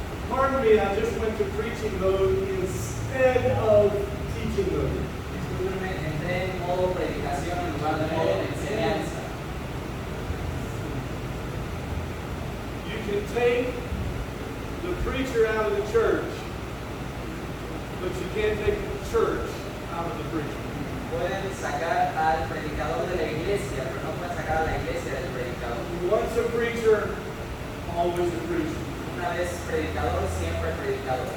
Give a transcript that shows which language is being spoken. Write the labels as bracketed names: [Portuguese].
[English] Pardon me, I just went to preaching mode instead of teaching mode. [Spanish] Discúlpenme, entré en modo predicación en lugar de modo de enseñanza. [English] You can take the preacher out of the church, but you can't take the church out of the preacher. [Spanish] Pueden sacar al predicador de la iglesia, pero no pueden sacar a la iglesia del predicador. [English] Once a preacher, always a preacher. [Spanish] Una vez predicador, siempre predicador.